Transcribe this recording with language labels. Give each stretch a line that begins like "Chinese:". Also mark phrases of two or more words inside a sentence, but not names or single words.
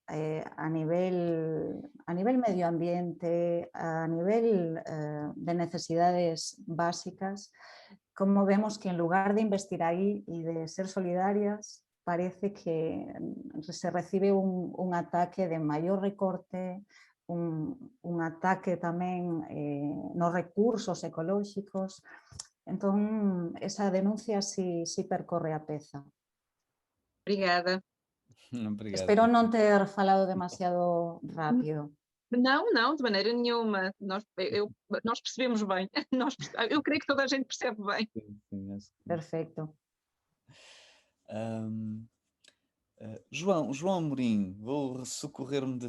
Galician: a nivel medio ambiente, a nivel de necesidades básicas, como vemos que en lugar de investir aí e de ser solidarias, parece que se recibe un ataque de maior recorte, un ataque tamén nos recursos ecolóxicos. Entón, esa denuncia sí percorre a peza. Obrigada.
Portuguese: Obrigado.
Galician: Espero non ter falado demasiado rápido.
Portuguese: Não, de maneira nenhuma. Nós percebemos bem. Eu creio que toda a gente percebe bem. Sim, acho que...
Galician: Perfecto.
Portuguese: João Amorim, vou socorrer-me de ti.